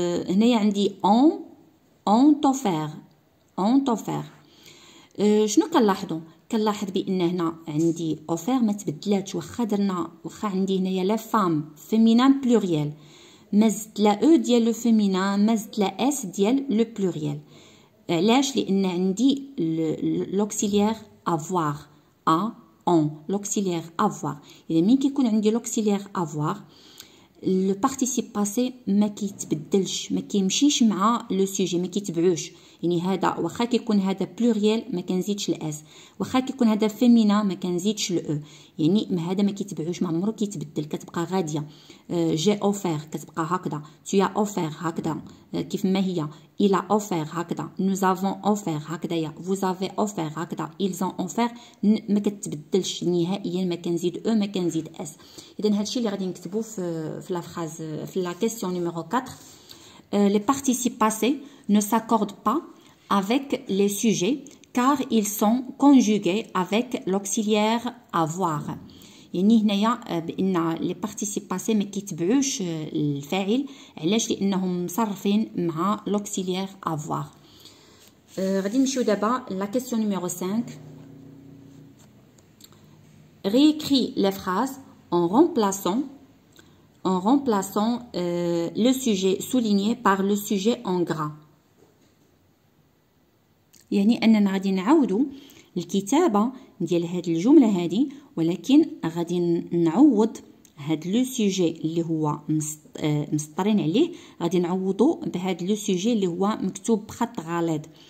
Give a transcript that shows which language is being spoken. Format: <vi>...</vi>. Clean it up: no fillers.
<ar>هنايا عندي</ar> <fr>ont offert.</fr> <ar>شنو كنلاحظ بان هنا عندي offert ما تبدلاتش واخا عندي هنايا لا فام féminin pluriel ما زدت لا او ديال لو féminin ما زدت لا اس ديال لو pluriel. علاش؟ لان عندي l'auxiliaire avoir l'auxiliaire avoir. إذا مين كيكون عندي l'auxiliaire avoir لو بارتيسيب باسي ما كيتبدلش ما كيمشيش مع لو سوجي ما كيتبعوش. يعني هذا واخا كيكون هذا بلوريال ما كنزيدش الاس، واخا كيكون هذا فيمينا ما كنزيدش الاو. يعني هذا ما كيتبعوش ما عمرو كيتبدل كتبقى غاديه. جي اوفير كتبقى هكذا،</ar> <fr>tu as offert</fr> <ar>هكذا كيف ما هي،</ar> <fr>il a offert</fr> <ar>هكذا،</ar> <fr>nous avons offert</fr> <ar>هكذايا،</ar> <fr>vous avez offert</fr> <ar>هكذا،</ar> <fr>ils ont offert</fr> <ar>ما كتبدلش نهائيا ما كنزيد او ما كنزيد اس. اذا هادشي اللي غادي نكتبو في لا فراز في لا كيسيون نيميرو 4.</ar> <fr>Les participes passés ne s'accordent pas avec les sujets car ils sont conjugués avec l'auxiliaire avoir.</fr> <ar>يعني هنايا بان لي بارتيسيب باسي ما كيتبعوش الفاعل. علاش؟ لانهم مصرفين مع لوكسيليير افوار. غادي نمشيو دابا لا كيسيون نيميرو 5.</ar> <fr>réécris les phrases en remplaçant le sujet souligné par le sujet en gras.</fr> <ar>يعني اننا غادي نعاودوا الكتابه ديال هاد الجمله هادي، ولكن غادي نعوض هاد لو سوجي اللي هو مسطرين عليه غادي نعوضو بهاد لو سوجي اللي هو مكتوب بخط غليظ.</ar>